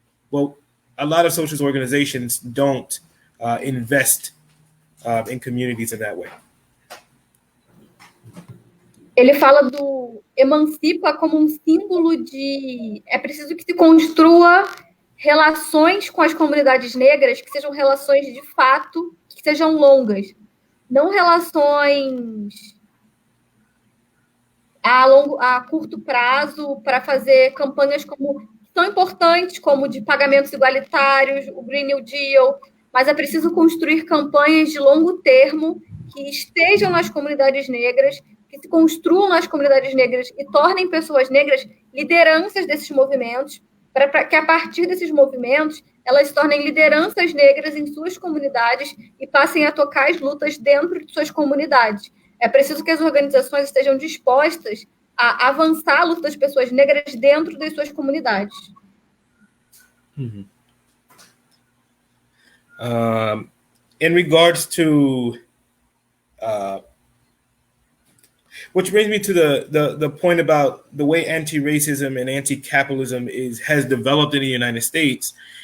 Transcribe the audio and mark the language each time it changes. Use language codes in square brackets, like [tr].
[en] Well, a lot of socialist organizations don't invest in communities in that way. [pt] Ele fala do Emancipa como um símbolo de... É preciso que se construa relações com as comunidades negras que sejam relações de fato, que sejam longas. Não relações a curto prazo para fazer campanhas tão importantes como de pagamentos igualitários, o Green New Deal, mas é preciso construir campanhas de longo termo que estejam nas comunidades negras, que se construam nas comunidades negras e tornem pessoas negras lideranças desses movimentos, para que a partir desses movimentos elas se tornem lideranças negras em suas comunidades e passem a tocar as lutas dentro de suas comunidades. É preciso que as organizações estejam dispostas a avançar a luta das pessoas negras dentro das suas comunidades. Mm-hmm. [en] In regards to, which brings me to the point about the way anti-racism and anti-capitalism has developed in the United States.